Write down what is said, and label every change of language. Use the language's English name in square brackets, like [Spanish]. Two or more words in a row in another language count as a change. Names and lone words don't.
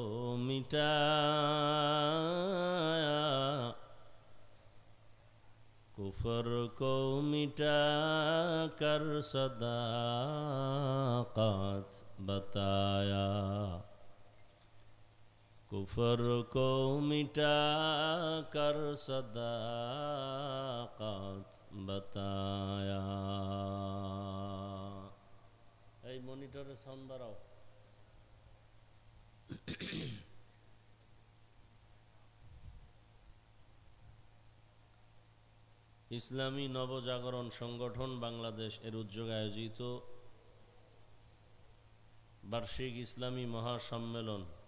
[Urdu] مٹایا، کفر کو مٹا کر صداقت بتایا، کفر کو مٹا کر صداقت بتایا۔ [Bangla] এই মনিটরের সাউন্ড বাড়াও। ইসলামী নবজাগরণ সংগঠন বাংলাদেশ এর উদ্যোগে আয়োজিত বার্ষিক ইসলামী মহাসম্মেলন